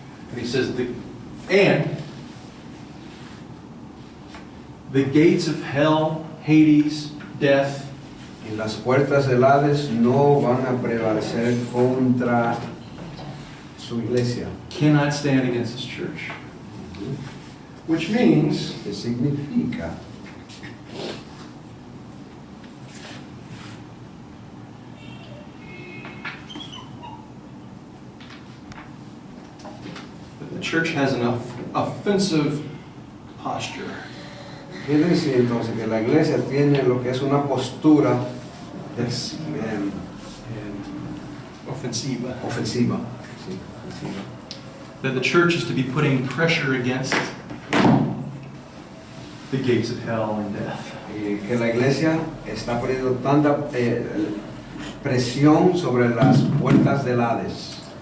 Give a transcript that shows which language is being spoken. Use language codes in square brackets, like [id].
[en] And he says, and the gates of hell, Hades, death, [es] Y las puertas del Hades no van a prevalecer contra su iglesia. [en] cannot stand against his church. Which means [es] ¿Qué significa? [en] that the church has an offensive posture. [es] Quiere decir entonces que la iglesia tiene lo que es una postura Offensiva. ofensiva. Sí, ofensiva. [en] That the church is to be putting pressure against the gates of hell and death. [es] Y que la iglesia está poniendo tanta presión sobre las puertas del Hades,